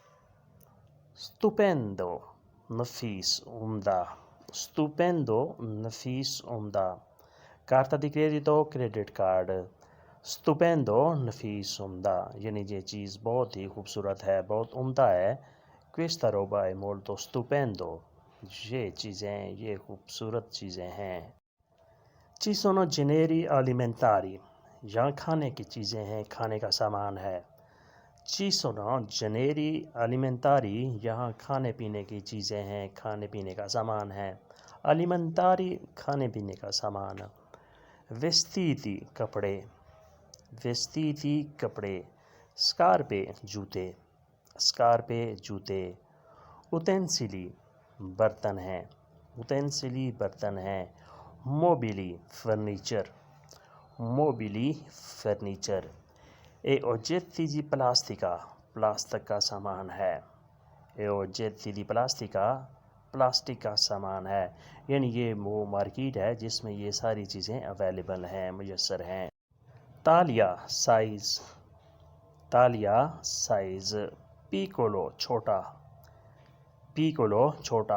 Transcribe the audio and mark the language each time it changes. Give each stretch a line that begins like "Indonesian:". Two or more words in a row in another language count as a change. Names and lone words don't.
Urdu: اسٹوپینڈو نفیس عمدہ، اسٹوپینڈو نفیس عمدہ۔
Italian: carta di credito
English: credit card,
Urdu: اسٹوپینڈو نفیس عمدہ، یعنی یہ چیز بہت ہی خوبصورت ہے، بہت عمدہ ہے۔
Italian: questa roba è molto stupendo،
Urdu: یہ چیزیں، یہ خوبصورت چیزیں ہیں۔
Italian: ci sono generi alimentari،
Urdu: یہاں کھانے کی چیزیں ہیں، کھانے کا سامان ہے۔
Italian: ci sono generi alimentari،
Urdu: یہاں کھانے پینے کی چیزیں ہیں، کھانے پینے کا سامان ہے۔ alimentari کھانے پینے کا سامان۔ vestiti کپڑے، vestiti کپڑے۔ scarpe جوتے، scarpe جوتے۔ utensili برتن ہیں، utensili برتن ہیں۔ mobili فرنیچر، mobili فرنیچر۔
Italian: e oggetti di plastica
Urdu: پلاسٹک کا سامان ہے،
Italian: e oggetti di plastica
Urdu: پلاسٹک کا سامان ہے، یعنی یہ وہ مارکیٹ ہے جس میں یہ ساری چیزیں اویلیبل ہیں، میسر ہیں۔ تالیا سائز، تالیا سائز۔ پیکولو چھوٹا، پیکولو چھوٹا۔